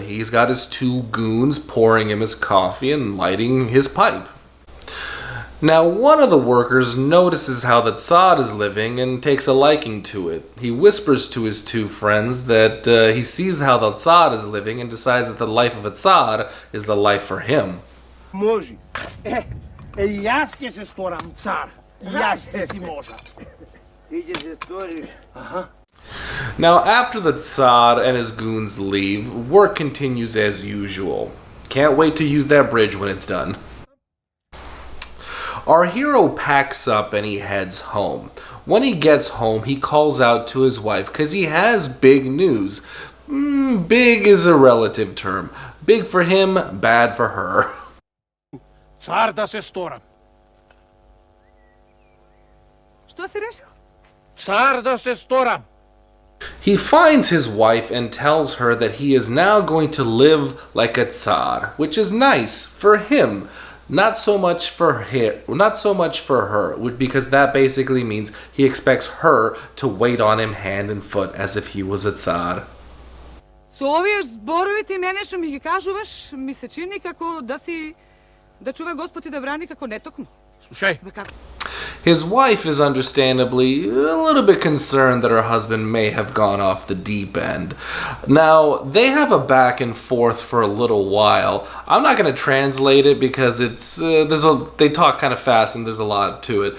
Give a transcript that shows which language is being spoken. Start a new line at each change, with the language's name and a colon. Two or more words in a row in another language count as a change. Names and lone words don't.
English: He's got his two goons pouring him his coffee and lighting his pipe. Now, one of the workers notices how the Tsar is living and takes a liking to it. He whispers to his two friends that he sees how the Tsar is living and decides that the life of a Tsar is the life for him.
Macedonian: Може. Јас ќе се сторам цар. Јас ќе си можа. Ти ќе се сториш.
English: Now, after the Tsar and his goons leave, work continues as usual. Can't wait to use that bridge when it's done. Our hero packs up and he heads home. When he gets home, he calls out to his wife because he has big news. Big is a relative term. Big for him, bad for her.
Macedonian: Цар да се сторам. Што си решил? Цар да се сторам.
English: He finds his wife and tells her that he is now going to live like a Tsar, which is nice for him. Not so much for her, because that basically means he expects her to wait on him hand and foot as if he was a Tsar.
Macedonian: Со овие зборови ти мене што ми ги кажуваш, ми се чини како да чува Господ и да брани како нетокму. Слушај.
English: His wife is understandably a little bit concerned that her husband may have gone off the deep end. Now, they have a back and forth for a little while. I'm not going to translate it because they talk kind of fast and there's a lot to it.